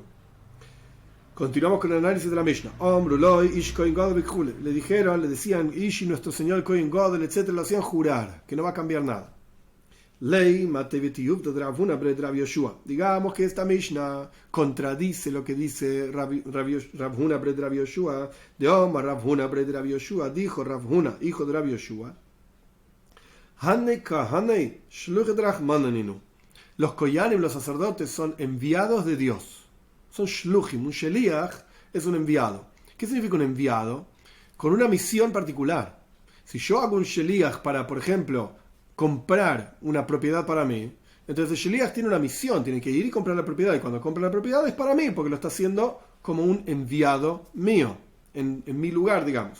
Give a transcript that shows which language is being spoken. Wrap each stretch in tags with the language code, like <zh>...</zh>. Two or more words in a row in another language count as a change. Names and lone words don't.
<es>Continuamos con el análisis de la Mishnah.</es> <he>איש כהן גדול,</he> <es>le decían, Ishi, nuestro señor Kohen Gadol, etc., lo hacían jurar, que no va a cambiar nada. Ley digamos que esta Mishnah contradice lo que dice Rav Huna bred Rav Yoshua de Omar. Rav Huna bred Rav Yoshua dijo, Rav Huna, hijo de Rav Yoshua, los koyanim, los sacerdotes, son enviados de Dios, son shluchim. Un sheliach es un enviado. ¿Qué significa un enviado? Con una misión particular. Si yo hago un sheliach para, por ejemplo, comprar una propiedad para mí, entonces el sheliach tiene una misión, tiene que ir y comprar la propiedad, y cuando compra la propiedad es para mí, porque lo está haciendo como un enviado mío, en mi lugar, digamos.</es>